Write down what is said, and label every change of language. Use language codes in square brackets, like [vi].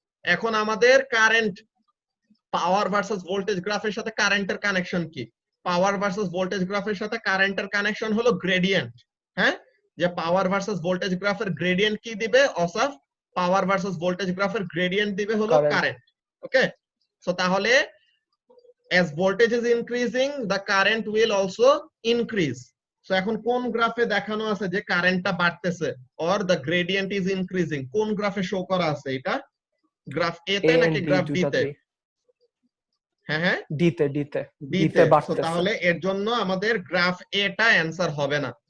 [bn] এখন আমাদের কারেন্ট, পাওয়ার versus voltage গ্রাফের সাথে কারেন্টের কানেকশন কি? পাওয়ার ভার্সেস ভোল্টেজ গ্রাফের সাথে কারেন্টের কানেকশন হলো গ্রেডিয়েন্ট। হ্যাঁ, যে পাওয়ার ভার্সেস ভোল্টেজ গ্রাফের গ্রেডিয়েন্ট কি দিবে অসাফ? পাওয়ার ভার্সেস ভোল্টেজ গ্রাফের গ্রেডিয়েন্ট দিবে হলো কারেন্ট। [en] Okay, so তাহলে as voltage is increasing the current will also increase. [bn] So এখন কোন গ্রাফে দেখানো আছে যে কারেন্টটা বাড়তেছে or [en] the gradient is increasing? [bn] কোন গ্রাফে শো করা আছে এটা? গ্রাফ এ তে নাকি গ্রাফ ডি তে? হ্যাঁ হ্যাঁ, ডিতে বাড়তেছে। তাহলে এর জন্য আমাদের গ্রাফ এটা অ্যানসার হবে না।